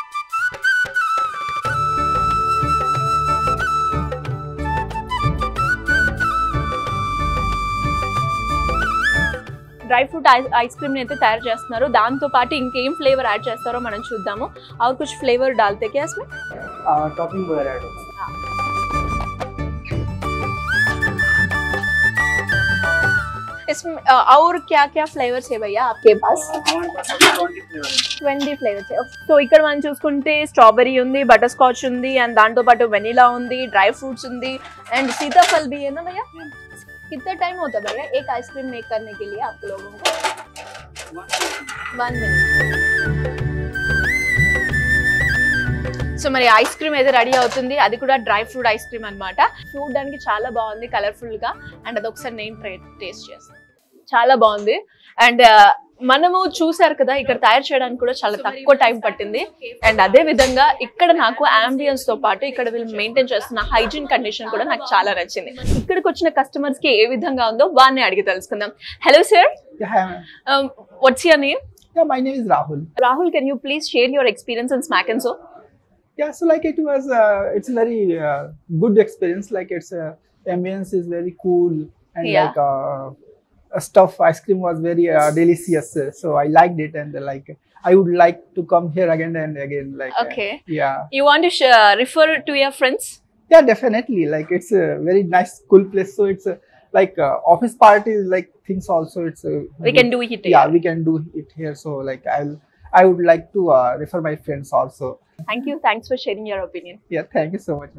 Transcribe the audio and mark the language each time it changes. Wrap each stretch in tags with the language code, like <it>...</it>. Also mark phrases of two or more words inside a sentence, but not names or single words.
<te>డ్రై ఫ్రూట్ ఐస్ క్రీమ్ ని అయితే తయారు చేస్తున్నారు దాంతో పాటు ఇంకేం ఫ్లేవర్ యాడ్ చేస్తారో మనం చూద్దాము</te> <hi>और कुछ फ्लेवर डालते क्या इसमें टॉपिंग वगैरह ऐड इसमें और क्या क्या फ्लेवर्स है भैया आपके पास 20 फ्लेवर्स है</hi> <te>సో ఇక్కడ మనం చూసుకుంటే స్ట్రాబెరీ ఉంది బటర్ స్కాచ్ ఉంది అండ్ దాంతో పాటు వెనిలా ఉంది డ్రై ఫ్రూట్స్ ఉంది అండ్</te> <hi>सीताफल भी है ना भैया कितना टाइम होता है भैया एक आइसक्रीम मेक करने के लिए आप लोगों को</hi> <te>1 मिनट సో మరి ఐస్ క్రీమ్ అయితే రెడీ అవుతుంది అది కూడా డ్రై ఫ్రూట్ ఐస్ క్రీమ్ అన్నమాట చూడడానికి చాలా బాగుంది కలర్ఫుల్ గా అండ్ అది ఒకసారి నేను టేస్ట్ చేస్తాను చాలా బాగుంది అండ్ మనము చూసారు కదా ఇక్కడ తయారు చేయడానికి కూడా చాలా తక్కువ టైం పట్టింది అండ్ అదే విధంగా ఇక్కడ నాకు అంబియన్స్ తో పాటు ఇక్కడ వీళ్ళు మెయింటైన్ చేస్తున్న</te> <en>hygiene condition</en> <te>కూడా నాకు చాలా నచ్చింది ఇక్కడికి వచ్చిన కస్టమర్స్ కి ఏ విధంగా ఉందో వారిని అడిగి తెలుసుకుందాం</te> <en>hello sir what's your name my name is Rahul. Rahul, can you please share your experience in Smackenzo? Yeah, so like it was, it's a very good experience. Like its ambience is very cool and like stuff ice cream was very delicious. So I liked it and like I would like to come here again and again. Like Okay. yeah, You want to refer to your friends? yeah, definitely. Like it's a very nice, cool place. So it's like office parties, like things also. It's We can do it here. yeah, we can do it here. So like I would like to refer my friends also. Thank you. Thanks for sharing your opinion. Yeah, thank you so much, man.</en>